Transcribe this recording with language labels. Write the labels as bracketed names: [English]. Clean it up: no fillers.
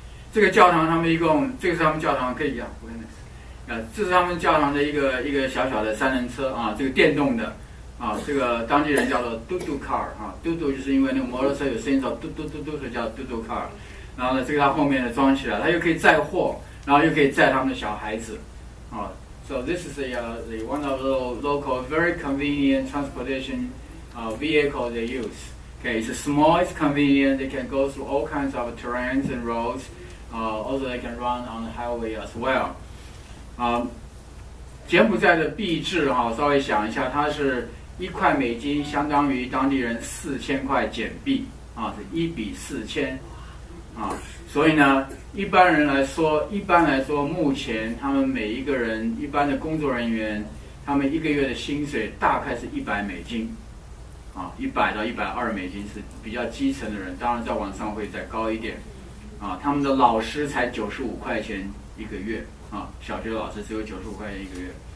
[Chinese] 这个教堂他们一共，这个是他们教堂可以讲，这是他们教堂的一个小小的3轮车这个电动的这个当地人叫做嘟嘟 car 嘟嘟就是因为那个摩托车有声音，叫嘟嘟嘟嘟，所以叫嘟嘟 car。然后呢，这个它后面呢装起来，它又可以载货，然后又可以载他们的小孩子 [English] So this is the one of the local very convenient transportation vehicle they use. Okay, it's small, it's convenient. They can go through all kinds of terrains and roads. Also, they can run on the highway as well. [Chinese] 柬埔寨的币制稍微想一下，它是1块美金相当于当地人4000块柬币是1比4000 所以呢，一般来说，目前他们每一个人，一般的工作人员，他们1个月的薪水大概是100美金，100到120美金是比较基层的人，当然再往上会再高一点他们的老师才95块钱1个月小学老师只有95块钱1个月。